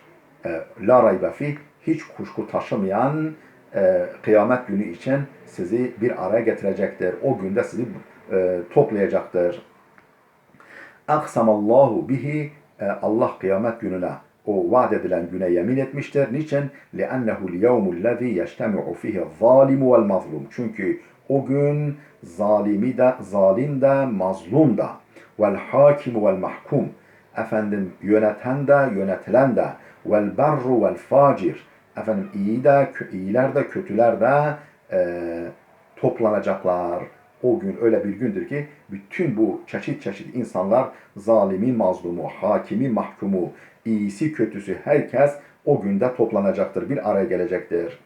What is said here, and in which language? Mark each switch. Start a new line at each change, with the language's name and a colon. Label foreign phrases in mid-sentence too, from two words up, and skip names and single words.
Arabic: لا ريب فيه,
Turkish: hiç kuşku taşımayan kıyamet günü için sizi bir araya getirecektir. O günde sizi toplayacaktır.
Arabic: أقسم الله به,
Turkish: Allah kıyamet gününe, o vaat edilen güne yemin etmiştir. Niçin?
Arabic: لِأَنَّهُ الْيَوْمُ الَّذ۪ي يَجْتَمِعُ فِيهِ الظَّالِمُ وَالْمَظْلُومُ.
Turkish: Çünkü o gün zalim de, mazlum da,
Arabic: وَالْحَاكِمُ وَالْمَحْكُمُ,
Turkish: efendim yöneten de, yönetilen de,
Arabic: وَالْبَرُّ وَالْفَاجِرُ,
Turkish: efendim iyiler de, kötüler de toplanacaklar. O gün öyle bir gündür ki bütün bu çeşit çeşit insanlar, zalimi, mazlumu, hakimi, mahkumu, iyisi, kötüsü, herkes o günde toplanacaktır, bir araya gelecektir.